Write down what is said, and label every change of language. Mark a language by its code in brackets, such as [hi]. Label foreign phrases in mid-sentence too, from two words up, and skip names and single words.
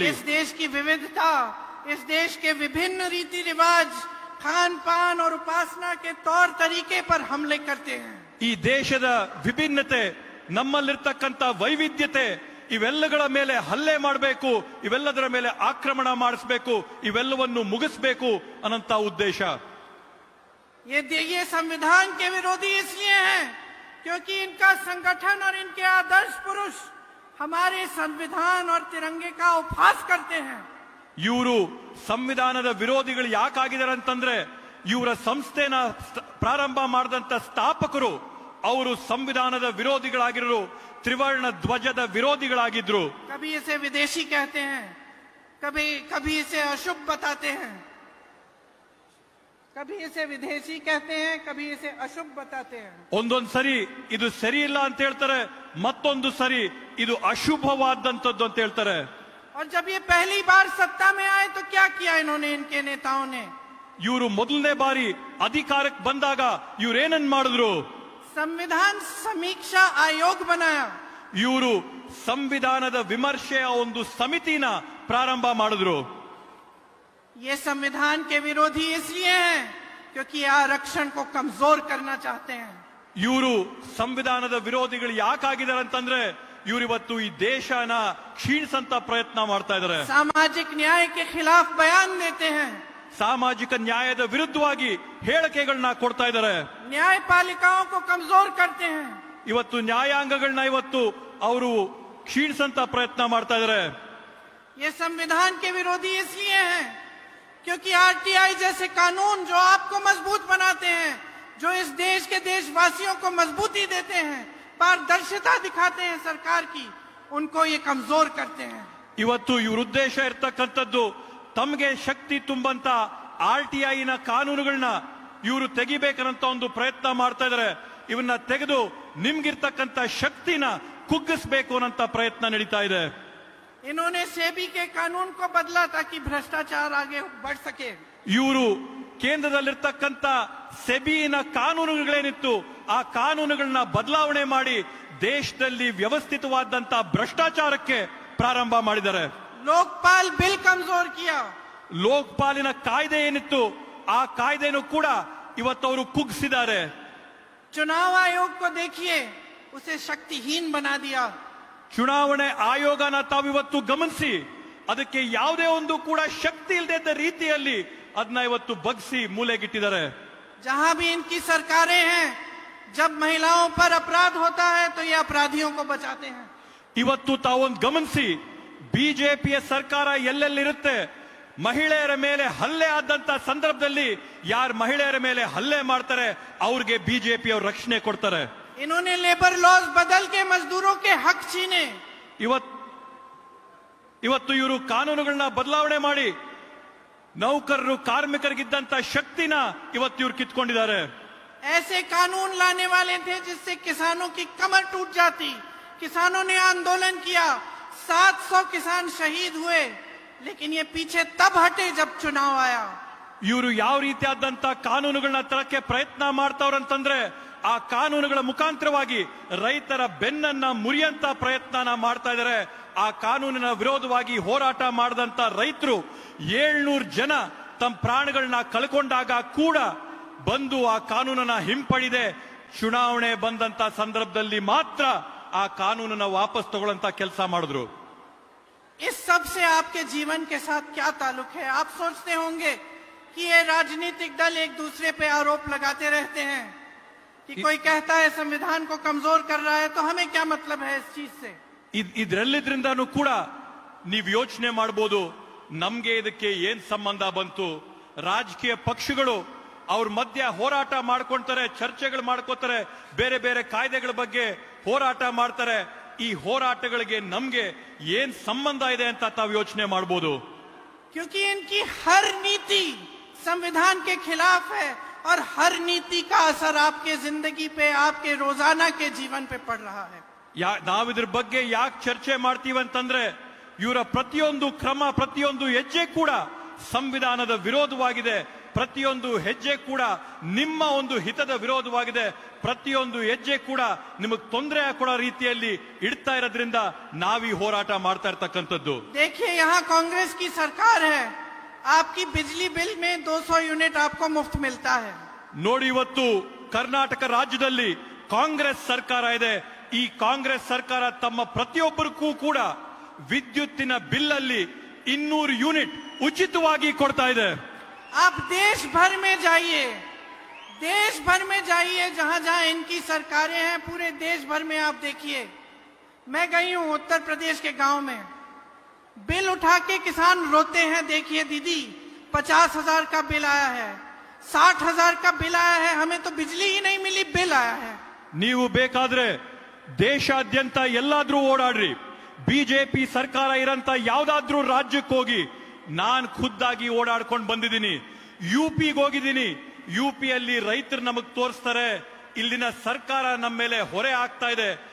[hi] इस देश की विविधता, इस देश के विभिन्न रीति रिवाज, खान पान और उपासना के तौर तरीके पर हमले करते हैं। [kn] ಈ ದೇಶದ ವಿಭಿನ್ನತೆ, ನಮ್ಮಲ್ಲಿರ್ತಕ್ಕಂಥ ವೈವಿಧ್ಯತೆ, ಇವೆಲ್ಲಗಳ ಮೇಲೆ ಹಲ್ಲೆ ಮಾಡಬೇಕು, ಇವೆಲ್ಲದರ ಮೇಲೆ ಆಕ್ರಮಣ ಮಾಡಿಸಬೇಕು, ಇವೆಲ್ಲವನ್ನು ಮುಗಿಸಬೇಕು ಅನ್ನಂತ ಉದ್ದೇಶ. [hi] ये संविधान के विरोधी इसलिए हैं क्योंकि इनका संगठन और इनके आदर्श पुरुष हमारे संविधान और तिरंगे का उपहास करते हैं। [kn] ಇವರು ಸಂವಿಧಾನದ ವಿರೋಧಿಗಳು ಯಾಕಾಗಿದ್ದಾರೆ ಅಂತಂದ್ರೆ ಇವರ ಸಂಸ್ಥೆನ ಪ್ರಾರಂಭ ಮಾಡಿದಂತ ಸ್ಥಾಪಕರು ಅವರು ಸಂವಿಧಾನದ ವಿರೋಧಿಗಳಾಗಿರೋ, ತ್ರಿವರ್ಣ ಧ್ವಜದ ವಿರೋಧಿಗಳಾಗಿದ್ರು. [hi] कभी इसे विदेशी कहते हैं, कभी इसे अशुभ बताते हैं, कभी इसे विदेशी कहते हैं, कभी इसे अशुभ बताते हैं. [kn] ಒಂದೊಂದು ಸರಿ ಇದು ಸರಿ ಇಲ್ಲ ಅಂತ ಹೇಳ್ತಾರೆ, ಮತ್ತೊಂದು ಸರಿ ಇದು ಅಶುಭವಾದಂತದ್ದು ಅಂತ ಹೇಳ್ತಾರೆ. [hi] और जब ये पहली बार सत्ता में आए तो क्या किया इन्होंने, इनके नेताओं ने? [kn] ಇವರು ಮೊದಲನೇ ಬಾರಿ ಅಧಿಕಾರಕ್ಕೆ ಬಂದಾಗ ಇವ್ರೇನನ್ ಮಾಡಿದ್ರು? [hi] संविधान समीक्षा आयोग बनाया. [kn] ಇವರು ಸಂವಿಧಾನದ ವಿಮರ್ಶೆಯ ಒಂದು ಸಮಿತಿನ ಪ್ರಾರಂಭ ಮಾಡಿದ್ರು. [hi] ये संविधान के विरोधी इसलिए हैं क्योंकि आरक्षण को कमजोर करना चाहते हैं. [kn] ಇವರು ಸಂವಿಧಾನದ ವಿರೋಧಿಗಳು ಯಾಕಾಗಿದ್ದಾರೆ ಅಂತಂದ್ರೆ ಇವರಿವತ್ತು ಈ ದೇಶನ ಕ್ಷೀಣಿಸಂತ ಪ್ರಯತ್ನ ಮಾಡ್ತಾ ಇದ್ದಾರೆ. [hi] सामाजिक न्याय के खिलाफ बयान देते हैं. [kn] ಸಾಮಾಜಿಕ ನ್ಯಾಯದ ವಿರುದ್ಧವಾಗಿ ಹೇಳಿಕೆಗಳನ್ನ ಕೊಡ್ತಾ ಇದ್ದಾರೆ. [hi] न्यायपालिकाओं को कमजोर करते हैं. [kn] ಇವತ್ತು ನ್ಯಾಯಾಂಗಗಳನ್ನ ಇವತ್ತು ಅವರು ಕ್ಷೀಣಿಸಂತ ಪ್ರಯತ್ನ ಮಾಡ್ತಾ ಇದ್ದಾರೆ. [hi] ये संविधान के विरोधी इसलिए हैं क्योंकि आरटीआई जैसे कानून जो आपको मजबूत बनाते हैं, जो इस देश के देशवासियों को मजबूती देते हैं, पारदर्शिता दिखाते हैं सरकार की, उनको ये कमजोर करते हैं. [kn] ಇವತ್ತು ಇವ್ರ ಉದ್ದೇಶ ಇರ್ತಕ್ಕಂಥದ್ದು ತಮಗೆ ಶಕ್ತಿ ತುಂಬಂತ RTI ನ ಕಾನೂನುಗಳನ್ನ ಇವರು ತೆಗಿಬೇಕಂತ ಒಂದು ಪ್ರಯತ್ನ ಮಾಡ್ತಾ ಇದ್ದಾರೆ. ಇವನ್ನ ತೆಗೆದು ನಿಮ್ಗಿರ್ತಕ್ಕಂಥ ಶಕ್ತಿನ ಕುಗ್ಗಿಸಬೇಕು ಅನ್ನಂತ ಪ್ರಯತ್ನ ನಡೀತಾ ಇದೆ. [hi] इन्होंने सेबी के कानून को बदला ताकि भ्रष्टाचार आगे बढ़ सके. [kn] ಇವರು ಕೇಂದ್ರದಲ್ಲಿರ್ತಕ್ಕಂಥ ಸೆಬಿನ ಕಾನೂನುಗಳೇನಿತ್ತು ಆ ಕಾನೂನುಗಳನ್ನ ಬದಲಾವಣೆ ಮಾಡಿ ದೇಶದಲ್ಲಿ ವ್ಯವಸ್ಥಿತವಾದಂತ ಭ್ರಷ್ಟಾಚಾರಕ್ಕೆ ಪ್ರಾರಂಭ ಮಾಡಿದ್ದಾರೆ. [hi] लोकपाल बिल कमजोर किया. [kn] ಲೋಕಪಾಲಿನ ಕಾಯ್ದೆ ಏನಿತ್ತು ಆ ಕಾಯ್ದೆನೂ ಕೂಡ ಇವತ್ತವರು ಕುಗ್ಗಿಸಿದ್ದಾರೆ. [hi] चुनाव आयोग को देखिए, उसे शक्तिहीन बना दिया. [kn] ಚುನಾವಣೆ ಆಯೋಗನ ತಾವಿವತ್ತು ಗಮನಿಸಿ ಅದಕ್ಕೆ ಯಾವುದೇ ಒಂದು ಕೂಡ ಶಕ್ತಿ ಇಲ್ಲದ ರೀತಿಯಲ್ಲಿ ಅದನ್ನ ಇವತ್ತು ಬಗ್ಸಿ ಮೂಲೆಗಿಟ್ಟಿದ್ದಾರೆ. [hi] जहां भी इनकी सरकारें हैं, जब महिलाओं पर अपराध होता है तो ये अपराधियों को बचाते हैं. [kn] ಇವತ್ತು ತಾವೊಂದು ಗಮನಿಸಿ ಬಿಜೆಪಿಯ ಸರ್ಕಾರ ಎಲ್ಲೆಲ್ಲಿರುತ್ತೆ, ಮಹಿಳೆಯರ ಮೇಲೆ ಹಲ್ಲೆ ಆದಂತ ಸಂದರ್ಭದಲ್ಲಿ ಯಾರು ಮಹಿಳೆಯರ ಮೇಲೆ ಹಲ್ಲೆ ಮಾಡ್ತಾರೆ ಅವ್ರಿಗೆ ಬಿಜೆಪಿ ಅವರು ರಕ್ಷಣೆ ಕೊಡ್ತಾರೆ. [hi] इन्होंने [en] labour laws [hi] बदल के मजदूरों के हक छीने. [kn] ಇವತ್ತು ಇವರು ಕಾನೂನುಗಳನ್ನ ಬದಲಾವಣೆ ಮಾಡಿ ನೌಕರರು ಕಾರ್ಮಿಕರಿಗಿದ್ದಂತ ಶಕ್ತಿನ ಇವತ್ತು ಇವರು ಕಿತ್ಕೊಂಡಿದ್ದಾರೆ. [hi] ऐसे कानून लाने वाले थे जिससे किसानों की कमर टूट जाती. किसानों ने आंदोलन किया, 700 किसान शहीद हुए, लेकिन ये पीछे तब हटे जब चुनाव आया. [kn] ಇವರು ಯಾವ ರೀತಿಯಾದಂತ ಕಾನೂನುಗಳನ್ನ ತರಕ್ಕೆ ಪ್ರಯತ್ನ ಮಾಡ್ತಾವ್ರಂತಂದ್ರೆ ಆ ಕಾನೂನುಗಳ ಮುಖಾಂತರವಾಗಿ ರೈತರ ಬೆನ್ನನ್ನ ಮುರಿಯಂತ ಪ್ರಯತ್ನ ಮಾಡ್ತಾ ಇದ್ದಾರೆ. ಆ ಕಾನೂನಿನ ವಿರೋಧವಾಗಿ ಹೋರಾಟ ಮಾಡಿದಂತ ರೈತರು 700 ಜನ ತಮ್ಮ ಪ್ರಾಣಗಳನ್ನ ಕಳ್ಕೊಂಡಾಗ ಕೂಡ ಬಂದು ಆ ಕಾನೂನನ್ನ ಹಿಂಪಡಿದೆ ಚುನಾವಣೆ ಬಂದಂತ ಸಂದರ್ಭದಲ್ಲಿ ಮಾತ್ರ ಆ ಕಾನೂನನ್ನ ವಾಪಸ್ ತಗೊಳ್ಳಂತ ಕೆಲಸ ಮಾಡಿದ್ರು. [hi] इस सब से आपके जीवन के साथ क्या ताल्लुक है? आप सोचते होंगे कि कि ये राजनीतिक दल एक दूसरे पे आरोप लगाते रहते हैं कि कोई कहता है संविधान को कमजोर कर रहा है, तो हमें क्या मतलब है इस चीज से। [kn] ಇದರೆಲ್ಲದ್ರಿಂದಾನು ಕೂಡ ನೀವು ಯೋಚನೆ ಮಾಡಬಹುದು ನಮ್ಗೆ ಇದಕ್ಕೆ ಏನ್ ಸಂಬಂಧ ಬಂತು. ರಾಜಕೀಯ ಪಕ್ಷಗಳು ಅವ್ರ ಮಧ್ಯ ಹೋರಾಟ ಮಾಡ್ಕೊಂತಾರೆ, ಚರ್ಚೆಗಳು ಮಾಡ್ಕೋತಾರೆ, ಬೇರೆ ಬೇರೆ ಕಾಯ್ದೆಗಳ ಬಗ್ಗೆ ಹೋರಾಟ ಮಾಡ್ತಾರೆ. ಈ ಹೋರಾಟಗಳಿಗೆ ನಮ್ಗೆ ಏನ್ ಸಂಬಂಧ ಇದೆ ಅಂತ ತಾವು ಯೋಚನೆ ಮಾಡಬಹುದು. [hi] क्योंकि इनकी हर नीति संविधान के खिलाफ है और हर नीति का असर आपके जिंदगी पे, आपके रोजाना के जीवन पे पड़ रहा है. [kn] ನಾವಿದ್ರ ಬಗ್ಗೆ ಯಾಕೆ ಚರ್ಚೆ ಮಾಡ್ತೀವಿ ಅಂತಂದ್ರೆ ಇವರ ಪ್ರತಿಯೊಂದು ಕ್ರಮ, ಪ್ರತಿಯೊಂದು ಹೆಜ್ಜೆ ಕೂಡ ಸಂವಿಧಾನದ ವಿರೋಧವಾಗಿದೆ. ಪ್ರತಿಯೊಂದು ಹೆಜ್ಜೆ ಕೂಡ ನಿಮ್ಮ ಒಂದು ಹಿತದ ವಿರೋಧವಾಗಿದೆ. ಪ್ರತಿಯೊಂದು ಹೆಜ್ಜೆ ಕೂಡ ನಿಮಗೆ ತೊಂದರೆ ಕೊಡೋ ರೀತಿಯಲ್ಲಿ ಇಡ್ತಾ ಇರೋದ್ರಿಂದ ನಾವೀ ಹೋರಾಟ ಮಾಡ್ತಾ ಇರ್ತಕ್ಕಂಥದ್ದು. [hi] देखिए यहाँ कांग्रेस की सरकार है, आपकी बिजली बिल में 200 यूनिट आपको मुफ्त मिलता है. [kn] ನೋಡಿ, ಇವತ್ತು ಕರ್ನಾಟಕ ರಾಜ್ಯದಲ್ಲಿ ಕಾಂಗ್ರೆಸ್ ಸರ್ಕಾರ ಇದೆ. ಈ ಕಾಂಗ್ರೆಸ್ ಸರ್ಕಾರ ತಮ್ಮ ಪ್ರತಿಯೊಬ್ಬರಿಗೂ ಕೂಡ ವಿದ್ಯುತ್ತಿನ ಬಿಲ್ ಅಲ್ಲಿ 200 ಯೂನಿಟ್ ಉಚಿತವಾಗಿ ಕೊಡ್ತಾ ಇದೆ. [hi] आप देश भर में जाइए, देश भर में जाइए, जहां जहां इनकी सरकारें हैं, पूरे देश भर में आप देखिए. मैं गई हूं उत्तर प्रदेश के गांव में, बिल उठा के किसान रोते हैं. देखिए दीदी, 50,000 का बिल आया है, 60,000 का बिल आया है, हमें तो बिजली ही नहीं मिली, बिल आया है. [kn] ನೀವು ಬೇಕಾದ್ರೆ ದೇಶಾದ್ಯಂತ ಎಲ್ಲಾದ್ರೂ ಓಡಾಡ್ರಿ, ಬಿಜೆಪಿ ಸರ್ಕಾರ ಇರಂತ ಯಾವ್ದಾದ್ರೂ ರಾಜ್ಯಕ್ಕೆ ಹೋಗಿ. ನಾನ್ ಖುದ್ದಾಗಿ ಓಡಾಡ್ಕೊಂಡು ಬಂದಿದ್ದೀನಿ. ಯುಪಿಗೆ ಹೋಗಿದ್ದೀನಿ. ಯುಪಿಯಲ್ಲಿ ರೈತರು ನಮಗ್ ತೋರಿಸ್ತಾರೆ ಇಲ್ಲಿನ ಸರ್ಕಾರ ನಮ್ಮ ಮೇಲೆ ಹೊರೆ ಆಗ್ತಾ ಇದೆ.